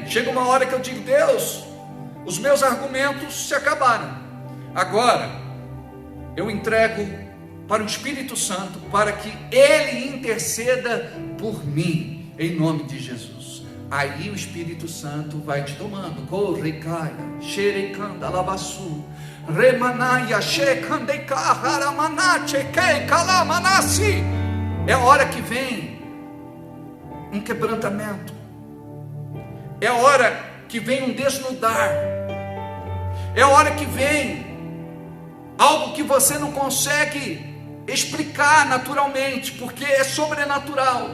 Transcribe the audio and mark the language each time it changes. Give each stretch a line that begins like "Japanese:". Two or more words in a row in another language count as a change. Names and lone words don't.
Portuguese: Chega uma hora que eu digo: Deus, os meus argumentos se acabaram. Agora eu entrego para o Espírito Santo, para que Ele interceda por mim, em nome de Jesus. Aí o Espírito Santo vai te tomando. Correcaia, xerecanda, labassu, remanaia, xecandeca, haramanache, que calamanassi. É a hora que vem um quebrantamento, é a hora que vem um desnudar, é a hora que vem algo que você não consegue explicar naturalmente, porque é sobrenatural.